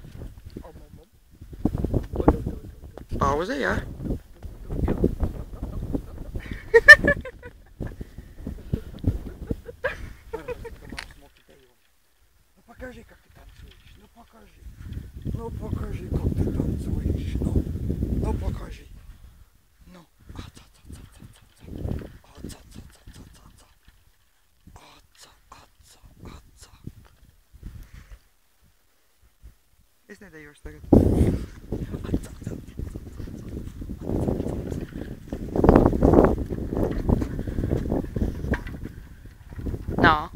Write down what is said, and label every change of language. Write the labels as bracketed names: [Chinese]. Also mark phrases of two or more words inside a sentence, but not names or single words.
[Latvian] Pauze, jā? [Russian] Ну покажи, как ты танцуешь. Ну покажи. Ну покажи, как ты танцуешь. Ну покажи. Ну. [Latvian] Es nedējošu tagad. Nā.